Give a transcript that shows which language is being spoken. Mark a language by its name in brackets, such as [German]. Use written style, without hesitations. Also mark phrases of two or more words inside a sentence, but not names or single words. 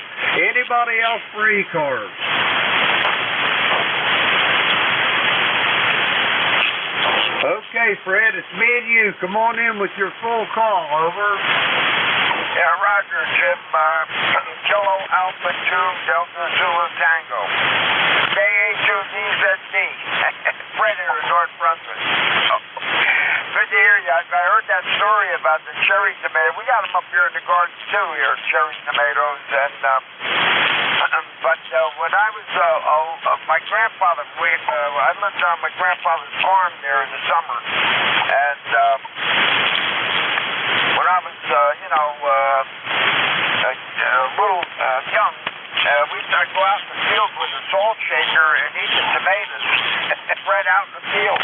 [English] Anybody else for ECARS? Okay, Fred, it's me and you. Come on in with your full call, over. Yeah, roger, Jim. Kilo Alpha 2 Delta Zulu Tango. KA2DZD. Fred here in North Brunswick. Good to hear you. I heard that story about the cherry tomato. We got them up here in the garden too, here, cherry tomatoes. And but when I was my grandfather, I lived on my grandfather's farm there in the summer, and when I was little young, I'd go out in the field with a salt shaker and eat the tomatoes right out in the field.